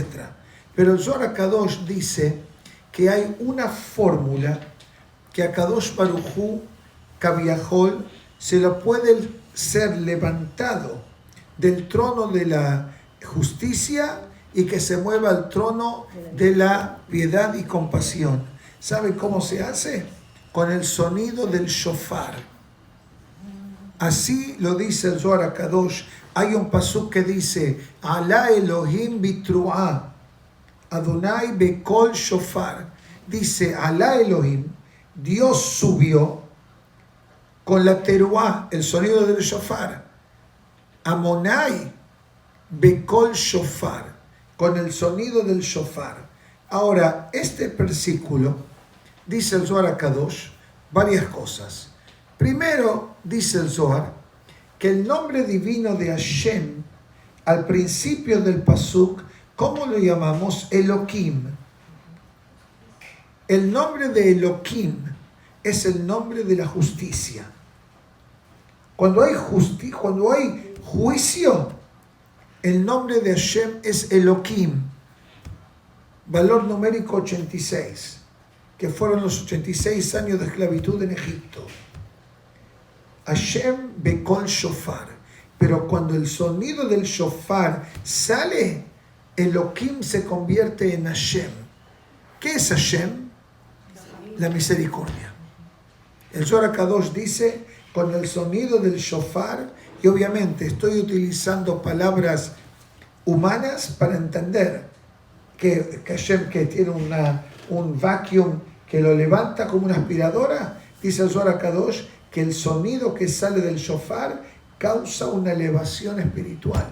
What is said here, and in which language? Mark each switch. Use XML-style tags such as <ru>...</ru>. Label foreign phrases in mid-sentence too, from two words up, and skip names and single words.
<es>Pero el Zohar HaKadosh dice que hay una fórmula que a</es> <he>Kadosh Baruj Hu, Kaviahol,</he> <es>se lo puede ser levantado del trono de la justicia y que se mueva al trono de la piedad y compasión. ¿Sabe cómo se hace? Con el sonido del shofar. Así lo dice el Zohar HaKadosh. Hay un pasuk que dice,</es> <he>Alá Elohim bitru'a, Adonai bekol shofar.</he> <es>Dice,</es> <he>Alá Elohim,</he> <es>Dios subió con la teruá, el sonido del shofar.</es> <he>Amonai bekol shofar,</he> <es>con el sonido del shofar. Ahora, este versículo, dice el Zohar HaKadosh, varias cosas. Primero, dice el Zohar, que el nombre divino de Hashem, al principio del pasuk, ¿cómo lo llamamos? Elohim. El nombre de Elohim es el nombre de la justicia. Cuando hay juicio, el nombre de Hashem es Elohim. Valor numérico 86, que fueron los 86 años de esclavitud en Egipto.</es> <he>Hashem bekol shofar.</he> <es>Pero cuando el sonido del shofar sale, Elohim se convierte en Hashem. ¿Qué es Hashem? La misericordia. El Zohar HaKadosh dice, con el sonido del shofar, y obviamente estoy utilizando palabras humanas para entender que Hashem, que tiene un vacuum que lo levanta como una aspiradora, dice el Zohar HaKadosh, que el sonido que sale del shofar causa una elevación espiritual.</es>